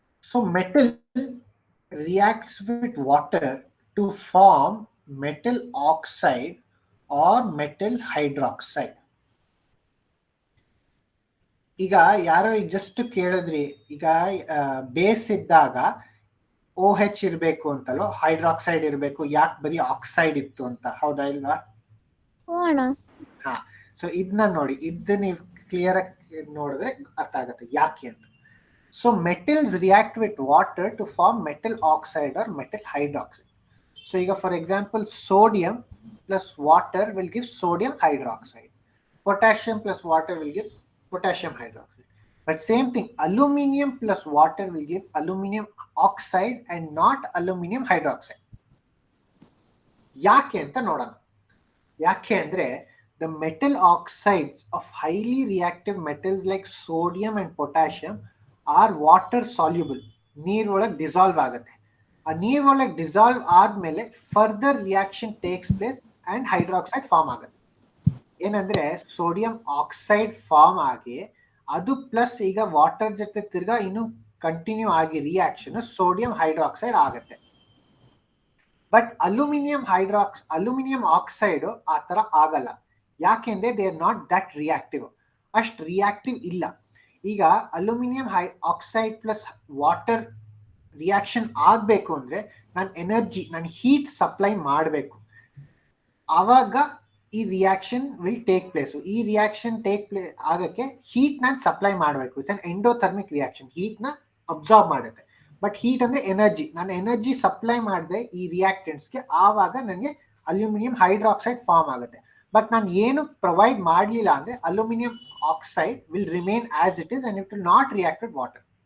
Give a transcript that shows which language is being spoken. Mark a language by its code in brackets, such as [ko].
[en] So metal reacts with water to form metal oxide or metal hydroxide. [kn] ಈಗ ಯಾರೋ ಈಗ just ಕೇಳಿದ್ರಿ, ಈಗ ಬೇಸ್ ಇದ್ದಾಗ OH ಇರಬೇಕು ಅಂತಲೋ ಹೈಡ್ರಾಕ್ಸೈಡ್ ಇರಬೇಕು, ಯಾಕೆ ಬರೀ ಆಕ್ಸೈಡ್ ಇತ್ತು ಅಂತ, ಹೌದಾ ಇಲ್ವಾ? ಹಾ, ಸೊ ಇದನ್ನ ನೋಡಿ, ಇದು ನೀವು ಕ್ಲಿಯರ್ ಆಗಿ ನೋಡಿದ್ರೆ ಅರ್ಥ ಆಗುತ್ತೆ ಯಾಕೆ ಅಂತ. [en] So metals react with water to form metal oxide or metal hydroxide. So for example, sodium plus water will give sodium hydroxide. Potassium plus water will give potassium hydroxide. But same thing, aluminium plus water will give aluminium oxide and not aluminium hydroxide. [kn] ಯಾಕೆ ಅಂತ ನೋಡೋಣ. ಯಾಕೆ ಅಂದ್ರೆ [en] the metal oxides of highly reactive metals like sodium and potassium are water soluble. [kn] ನೀರೊಳಗೆ dissolve ಆಗುತ್ತೆ. ಆ ನೀರೊಳಗೆ dissolve ಆದ್ಮೇಲೆ [en] further reaction takes place [kn] and hydroxide form ಆಗುತ್ತೆ. ಏನಂದ್ರೆ ಸೋಡಿಯಂ ಆಕ್ಸೈಡ್ ಫಾರ್ಮ್ ಆಗಿ ಅದು ಪ್ಲಸ್ ಈಗ ವಾಟರ್ ಜೊತೆ ತಿರ್ಗಾ ಇನ್ನು ಕಂಟಿನ್ಯೂ ಆಗಿ ರಿಯಾಕ್ಷನ್ ಸೋಡಿಯಂ ಹೈಡ್ರಾಕ್ಸೈಡ್ ಆಗುತ್ತೆ. ಬಟ್ ಅಲ್ಯೂಮಿನಿಯಂ ಆಕ್ಸೈಡ್ ಆ ತರ ಆಗಲ್ಲ. ಯಾಕೆಂದ್ರೆ [en] They are not that reactive. [kn] ಅಷ್ಟು ರಿಯಾಕ್ಟಿವ್ ಇಲ್ಲ. ಈಗ aluminium oxide plus water reaction ಆಗಬೇಕು ಅಂದ್ರೆ ನಾನು ಹೀಟ್ ಸಪ್ಲೈ ಮಾಡಬೇಕು, ಆವಾಗ ಈ [en] Reaction will take place. [kn] ಈ ರಿಯಾಕ್ಷನ್ ಆಗಕ್ಕೆ ಹೀಟ್ ನಾನು ಸಪ್ಲೈ ಮಾಡಬೇಕು. [en] it's an endothermic reaction, [kn] heat ನ ಅಬ್ಸಾರ್ಬ್ ಮಾಡುತ್ತೆ. ಬಟ್ ಹೀಟ್ ಅಂದ್ರೆ ಎನರ್ಜಿ, ನಾನು ಎನರ್ಜಿ ಸಪ್ಲೈ ಮಾಡಿದೆ ಈ ರಿಯಾಕ್ಟೆಂಟ್ಸ್ಗೆ, ಆವಾಗ ನನಗೆ ಅಲ್ಯೂಮಿನಿಯಂ ಹೈಡ್ರಾಕ್ಸೈಡ್ ಫಾರ್ಮ್ ಆಗುತ್ತೆ. ಬಟ್ ನಾನು ಏನು ಪ್ರೊವೈಡ್ ಮಾಡಲಿಲ್ಲ ಅಂದ್ರೆ aluminium [en] oxide will remain as it is and it will not react with water.